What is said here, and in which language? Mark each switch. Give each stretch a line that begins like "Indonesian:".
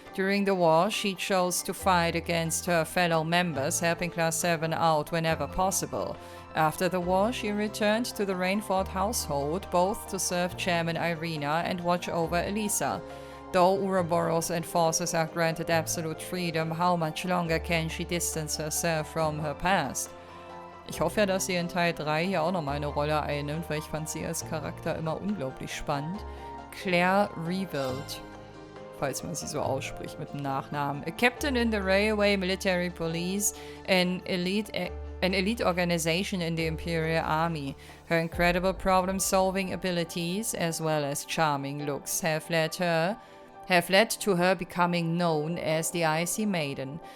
English: During the war, she chose to fight against her fellow members, helping Class 7 out whenever possible. After the war, she returned to the Rainford household, both to serve Chairman Irina and watch over Elisa. Though Ouroboros enforcers are granted absolute freedom, how much longer can she distance herself from her past?
German: Ich hoffe ja, dass sie in Teil 3 hier auch nochmal eine Rolle einnimmt, weil ich fand sie als Charakter immer unglaublich spannend. Claire Revels, falls man sie so ausspricht mit dem Nachnamen.
English: A captain in the Railway Military Police, an elite organization in the Imperial Army. Her incredible problem-solving abilities, as well as charming looks, have led to her becoming known as the Icy Maiden.